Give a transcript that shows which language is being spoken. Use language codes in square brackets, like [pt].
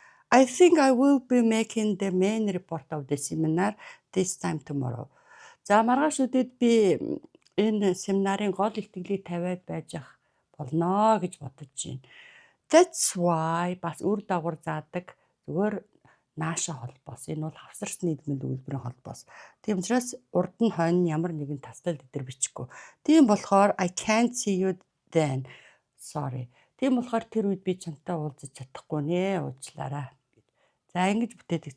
[en] I think I will be making the main report of the seminar this time tomorrow. [mn] За, маргааш өдөрт би энэ семинарын гол илтгэлийг тавиад байж явах болно гэж бодож байна. [en] That's why [mn] бас үр дагавар заадаг зүгээр нааша холбоос. Энэ бол хавсарсан нийлмэл өгүүлбэрийн холбоос. Тийм учраас урд нь хойно ямар нэгэн таслал дээр бичихгүй. Тийм болохоор [en] I can't see you then. Sorry. [mn] Тийм болохоор тэр үед би чамтай уулзаж чадахгүй нэ. Уучлаарай. За, ингэж бүтээдэг.